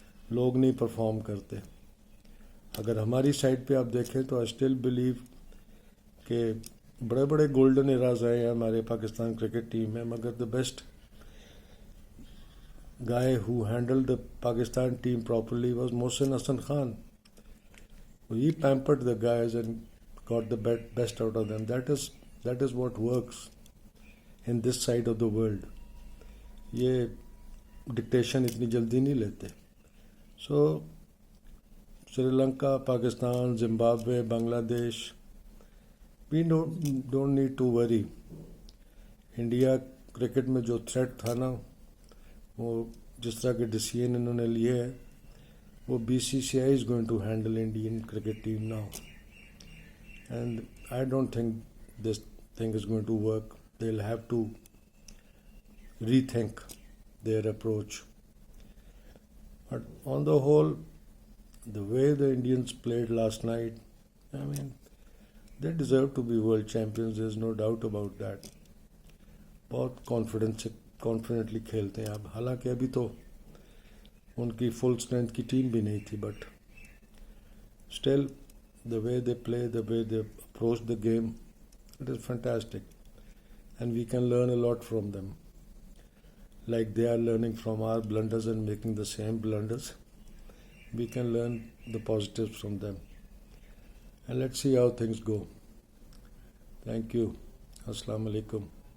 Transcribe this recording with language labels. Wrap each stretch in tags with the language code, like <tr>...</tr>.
<ur>لوگ نہیں پرفارم کرتے. اگر ہماری سائڈ پہ آپ دیکھیں تو</ur> <en>I still believe</en> <ur>کہ بڑے بڑے گولڈن ایراز آئے ہیں ہمارے پاکستان کرکٹ ٹیم میں, مگر</ur> <en>The best guy who handled the Pakistan team properly was Mohsin Hassan Khan. He pampered the guys and got the best out of them. That is what works in this side of the world.</en> <ur>یہ dictation اتنی جلدی نہیں لیتے.</ur> <en>So Sri Lanka, Pakistan, Zimbabwe, Bangladesh, we don't need to worry.</en> <ur>India cricket میں جو threat تھا نا, وہ جس طرح کے ڈیسیژن انہوں نے لیے ہیں, وہ BCCI</ur> <en>is going to handle Indian cricket team now. And I don't think this thing is going to work. They'll have to rethink their approach. But on the whole, the way the Indians played last night, I mean, they deserve to be world champions. There's no doubt about that.</en> <ur>بہت confidently کھیلتے ہیں اب. حالانکہ ابھی تو ان کی full strength کی team بھی نہیں تھی,</ur> <en>But still the way they play, the way they approach the game, it is fantastic. And we can learn a lot from them. Like they are learning from our blunders and making the same blunders. We can learn the positives from them. And let's see how things go. Thank you. Assalamu alaikum.</en>